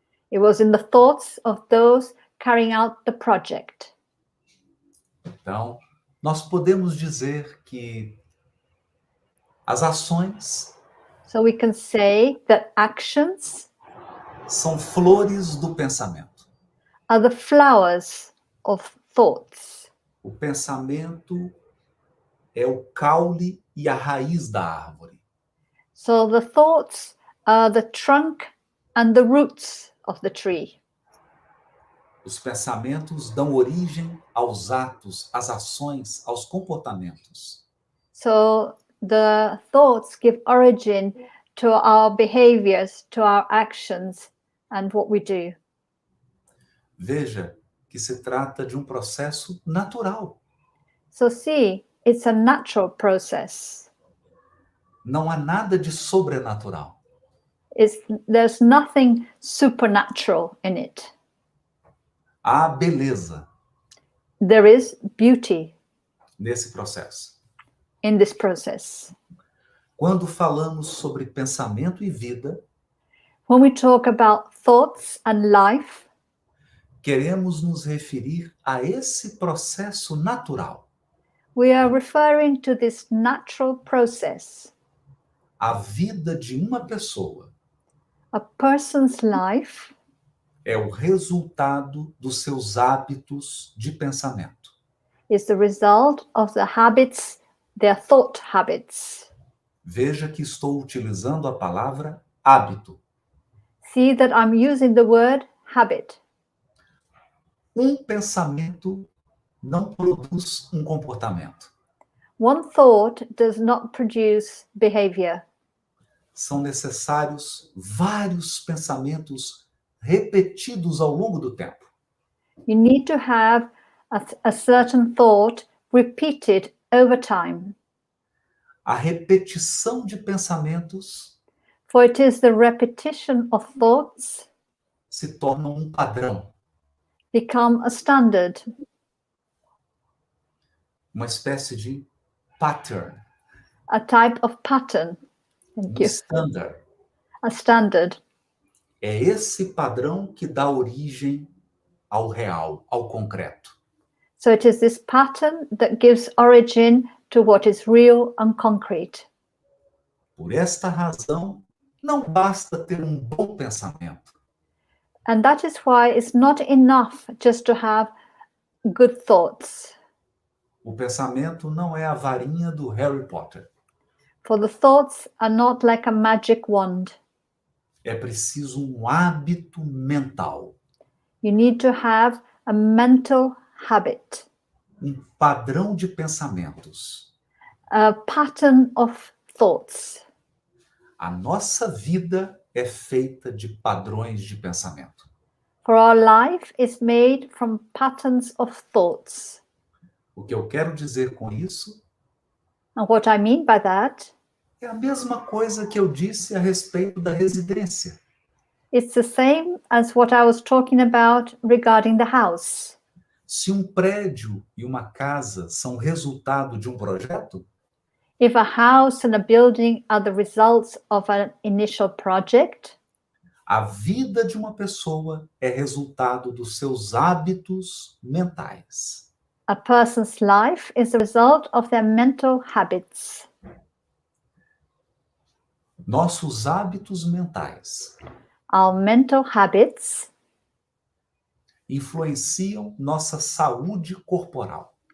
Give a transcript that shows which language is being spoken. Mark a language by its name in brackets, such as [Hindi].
[English] It was in the thoughts of those carrying out the project. [Portuguese] Então, nós podemos dizer que as ações [English] So we can say that actions [Portuguese] são flores do pensamento. [English] are the flowers of thoughts. [Portuguese] O pensamento é o caule e a raiz da árvore. [English] So the thoughts are the trunk and the roots of the tree. [Portuguese] Os pensamentos dão origem aos atos, às ações, aos comportamentos. [English] So the thoughts give origin to our behaviors, to our actions, and what we do. [Portuguese] Veja que se trata de um processo natural. [English] So see, it's a natural process. [Portuguese] Não há nada de sobrenatural. [English] There's nothing supernatural in it. [Portuguese] Há beleza [English] There is beauty [Portuguese] nesse processo. [English] in this process. [Portuguese] Quando falamos sobre pensamento e vida, [English] When we talk about thoughts and life, [Portuguese] queremos nos referir a esse processo natural, [English] we are referring to this natural process. [Portuguese] a vida de uma pessoa [English] A person's life [Portuguese] é o resultado dos seus hábitos de pensamento. [English] is the result of the habits, their thought habits. [Portuguese] Veja que estou utilizando a palavra hábito. [English] See that I'm using the word habit. [Portuguese] Um pensamento não produz um comportamento. [English] One thought does not produce behavior. [Portuguese] São necessários vários pensamentos repetidos ao longo do tempo. [English] You need to have a certain thought repeated over time. [Portuguese] A repetição de pensamentos [English] For it is the repetition of thoughts [Portuguese] se torna um padrão, [English] become a standard, [Portuguese] uma espécie de pattern, [English] a type of pattern. Thank you. standard. A standard. [Portuguese] É esse padrão que dá origem ao real, ao concreto. [English] So it is this pattern that gives origin to what is real and concrete. [Portuguese] Por esta razão, não basta ter um bom pensamento. [English] And that is why it's not enough just to have good thoughts. [Portuguese] O pensamento não é a varinha do Harry Potter. [English] For the thoughts are not like a magic wand. [Portuguese] É preciso um hábito mental, [English] You need to have a mental habit, [Portuguese] um padrão de pensamentos. [English] a pattern of thoughts. [Portuguese] A nossa vida é feita de padrões de pensamento. [English] For our life is made from patterns of thoughts. [Portuguese] O que eu quero dizer com isso [English] And what I mean by that, [Portuguese] é a mesma coisa que eu disse a respeito da residência. [English] it's the same as what I was talking about regarding the house. [Portuguese] Se um prédio e uma casa são resultado de um projeto, [English] If a house and a building are the results of an initial project, [Portuguese] a vida de uma pessoa é resultado dos seus hábitos mentais. [English] a person's life is the result of their mental habits. [Portuguese] Nossos hábitos mentais [English] Our mental habits [Portuguese] influenciam nossa saúde corporal.